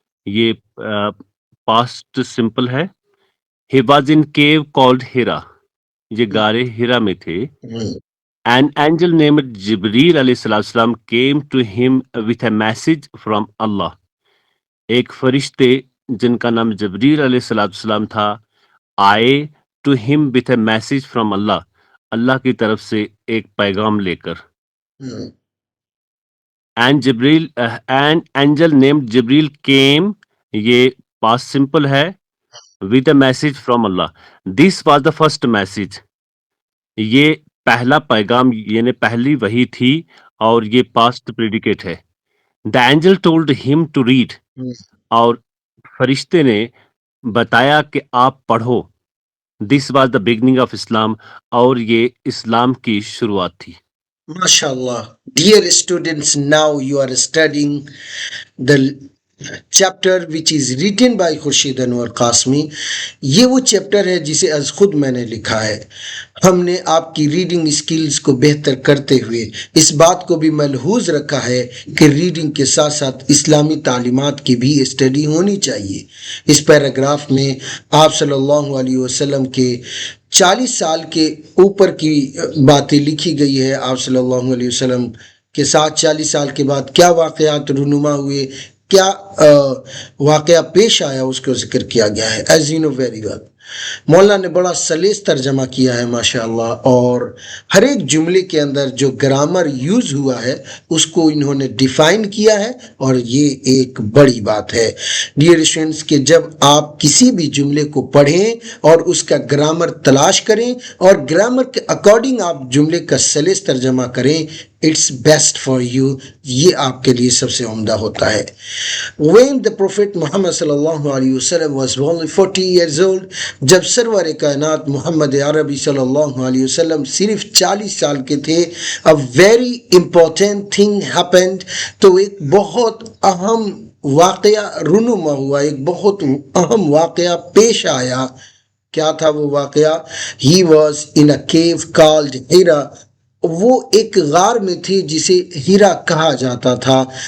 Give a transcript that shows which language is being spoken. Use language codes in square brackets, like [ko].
[hi] ये past simple है. [en] He was in cave called Hira. [hi] ये गारे हिरा में थे. [en] An angel named Jibreel alayhi salam came to him with a message from Allah. [hi] एक फरिश्ते जिनका नाम जबरील alayhi salam था, आए [en] to him with a message from Allah. [hi] अल्लाह की तरफ से एक पैगाम लेकर. [en] And Jibreel, an angel named Jibreel came, [hi] ये past simple है, [en] with a message from Allah. This was the first message. [hi] ये पहला पैगाम यानी पहली वही थी और ये past predicate है. [en] The angel told him to read. [hi] और फरिश्ते ने बताया कि आप पढ़ो. [en] This was the beginning of Islam. [hi] और ये इस्लाम की शुरुआत थी. [ar] MashaAllah. [en] Dear students, now you are studying the chapter which is written by Khurshid Anwar Qasmi. [hi] ये वो चैप्टर है जिसे आज खुद मैंने लिखा है. हमने आपकी रीडिंग स्किल्स को बेहतर करते हुए इस बात को भी मलहूज रखा है कि रीडिंग के साथ साथ इस्लामी तालीमात की भी स्टडी होनी चाहिए. इस पैराग्राफ में आप सल्लल्लाहु अलैहि वसल्लम के 40 साल के ऊपर की बातें लिखी गई है. आप सल्लल्लाहु अलैहि वसल्लम के साथ 40 साल के बाद क्या वाक़यात रूनुमा हुए, क्या वाक़या पेश आया, उसको जिक्र किया गया है. As you know very well, मौलाना ने बड़ा सलीस तर्जमा किया है माशाअल्लाह, और हर एक जुमले के अंदर जो ग्रामर यूज हुआ है उसको इन्होंने डिफाइन किया है, और ये एक बड़ी बात है. डियर स्टूडेंट्स, कि जब आप किसी भी जुमले को पढ़ें और उसका ग्रामर तलाश करें और ग्रामर के अकॉर्डिंग आप जुमले का सलीस तर्जमा करें, इट्स बेस्ट फॉर यू. ये आपके लिए सबसे उम्दा होता है. [en] When the Prophet Muhammad sallallahu alaihi wasallam was only 40 years old, [hi] जब सरवर कायनात मोहम्मद अरबी सल्लल्लाहु अलैहि वसल्लम सिर्फ 40 साल के थे, [en] a very important thing happened. [hi] तो एक बहुत अहम वाक़या रूनुमा हुआ, एक बहुत अहम वाक़या पेश आया. क्या था वो वाक़या? [en] He was in a cave called Hira. [hi] वो एक गार में थे जिसे हीरा कहा जाता था.